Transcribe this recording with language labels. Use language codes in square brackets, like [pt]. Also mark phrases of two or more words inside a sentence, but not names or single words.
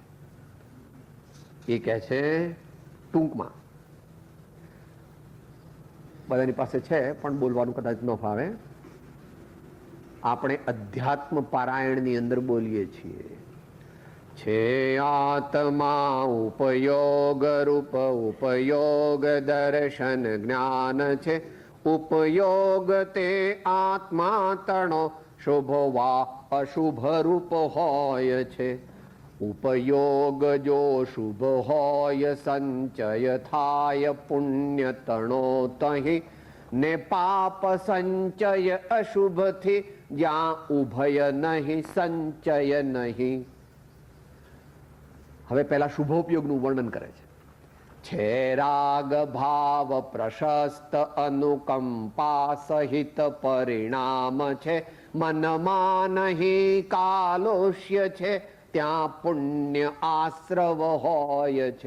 [gu] એ કહે છે ટૂંકમાં, બધાની પાસે છે પણ બોલવાનું કદાચ ન ફાવે. આપણે અધ્યાત્મ પારાયણની અંદર બોલીએ છીએ, છે આત્મા ઉપયોગ રૂપ ઉપયોગ દર્શન જ્ઞાન છે, ઉપયોગ તે આત્મા તણો શુભ વા અશુભ રૂપ હોય છે। ઉપયોગ જો શુભ હોય સંચય થાય પુણ્ય તણો તહી ને પાપ સંચય અશુભ થી જ્યા ઉભય નહીં સંચય નહીં। હવે પહેલા શુભોપયોગનું વર્ણન કરે છે રાગ ભાવ પ્રશસ્ત અનુકંપા સહિત પરિણામ છે મનમાં નહીં કાલોષ્ય છે ત્યાં પુણ્ય આશ્રવ હોય છે.